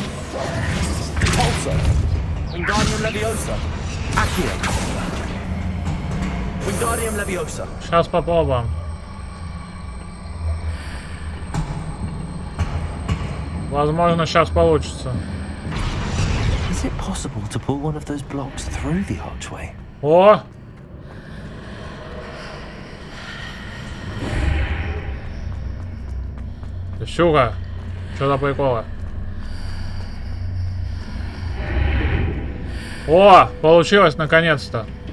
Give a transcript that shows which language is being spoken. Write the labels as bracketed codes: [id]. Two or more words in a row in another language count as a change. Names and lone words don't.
[en] Pulsar. Wingardium Leviosa. Accio. Wingardium Leviosa. [ru] Сейчас попробуем. Возможно, сейчас получится. [en] Is it possible to pull one of those blocks through the archway? [ru] О! Щука, что за приколы? О, получилось наконец-то.